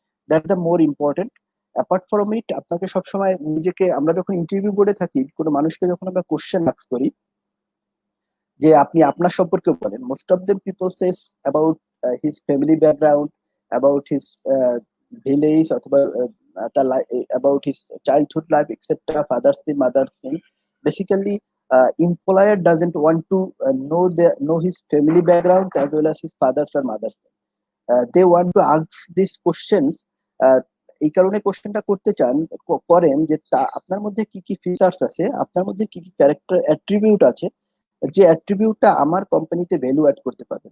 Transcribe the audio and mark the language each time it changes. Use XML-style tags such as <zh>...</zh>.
<bn>That the more important. Apart from it, আপনাকে সবসময় নিজেকে, আমরা যখন ইন্টারভিউ বোর্ডে থাকি, কোনো মানুষকে যখন আমরা কোশ্চেন আস্ক করি যে আপনি আপনার সম্পর্কে বলেন,</bn> <en>most of them people says about his family background,</en> <bn>about his village, অথবা তার</bn> <en>about his childhood life</en> <bn>etcetera, father's name, mother's name. Basically</bn> <en>employer doesn't want to know his family background as well as his father's or mother's. They want to ask these questions.</en> <bn>এই কারণে কোশ্চেনটা করতে চান করেন যে আপনার মধ্যে কি কি ফিচার্স আছে, আপনার মধ্যে কি কি ক্যারেক্টার অ্যাট্রিবিউট আছে, যে অ্যাট্রিবিউটটা আমার কোম্পানিতে ভ্যালু অ্যাড করতে পারবে।</bn>